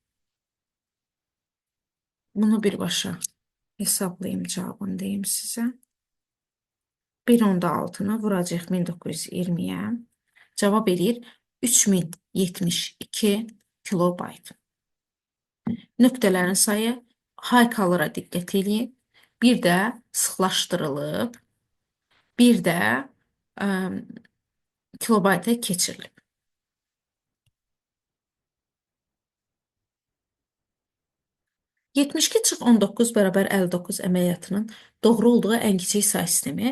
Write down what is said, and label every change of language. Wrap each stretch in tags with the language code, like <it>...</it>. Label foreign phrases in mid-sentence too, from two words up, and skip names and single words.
<az>Bunu birbaşa hesablayayım, cavabını deyim sizə. 1/6-nı vuracaq 1920-yə. Cavab edir 3072 kilobayt. Nöqtələrin sayı</az> <en>high color-a</en> <az>diqqət edin. Bir də sıxlaşdırılıb, bir də kilobayta keçirilib. 72/19 bərabər 59 əməliyyatının doğru olduğu ən kiçik say sistemi.</az>